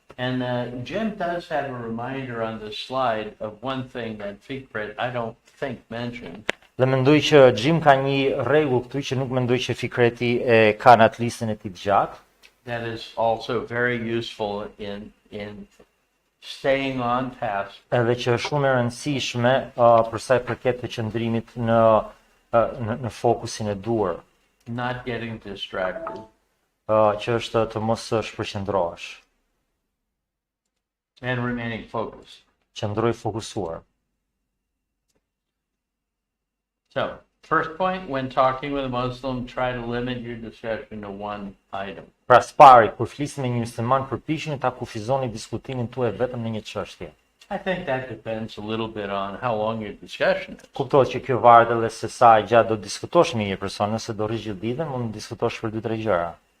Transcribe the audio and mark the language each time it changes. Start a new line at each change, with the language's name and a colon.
English: And Jim does have a reminder on the slide of one thing that Fikret I don't think mentioned.
Albanian: Dhe mendoj që Jim ka një rregull këtu që nuk mendoj që Fikreti e ka në atë listën e tij të gjatë.
English: That is also very useful in staying on task.
Albanian: Edhe që është shumë e rëndësishme për sa i përket të qëndrimit në fokusin e duhur.
English: Not getting distracted.
Albanian: Që është të mos shpërqendrohesh.
English: And remaining focused.
Albanian: Qëndroj fokusuar.
English: So, first point, when talking with a Muslim, try to limit your discussion to one item.
Albanian: Pra spari, kur flisni me një musliman, përpiqeni ta kufizoni diskutimin tuaj vetëm në një çështje.
English: I think that depends a little bit on how long your discussion is.
Albanian: Kuptohet që kjo varet edhe se sa gjatë do diskutosh me një person, nëse do rrish gjithë ditën, mund të diskutosh për 2-3 gjëra.